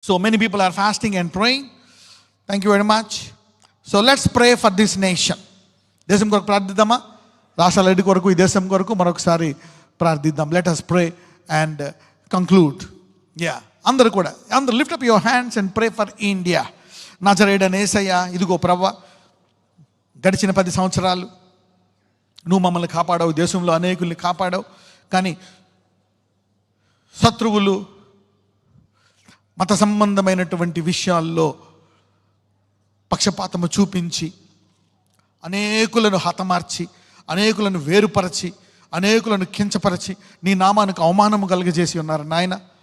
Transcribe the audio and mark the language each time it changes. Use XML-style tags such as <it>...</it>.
<en>So many people are fasting and praying. Thank you very much. So let's pray for this nation.</en> <te>దేశం కొరకు ప్రార్థిద్దామా? రాష్ట్రాలన్నిటి కొరకు, ఈ దేశం కొరకు మరొకసారి ప్రార్థిద్దాం.</te> <en>Let us pray and conclude.</en> <te>అందరూ కూడా</te> <en>Lift up your hands and pray for India.</en> <te>నజరేయుడైన యేసయ్య, ఇదిగో ప్రభువా, గడిచిన 10 సంవత్సరాలు నువ్వు మమ్మల్ని కాపాడావు, దేశంలో అనేకుల్ని కాపాడావు. కానీ శత్రువులు మత సంబంధమైనటువంటి విషయాల్లో పక్షపాతము చూపించి అనేకులను హతమార్చి, అనేకులను వేరుపరచి, అనేకులను కించపరచి నీ నామానికి అవమానము కలుగజేసి ఉన్నారు నాయన.</te>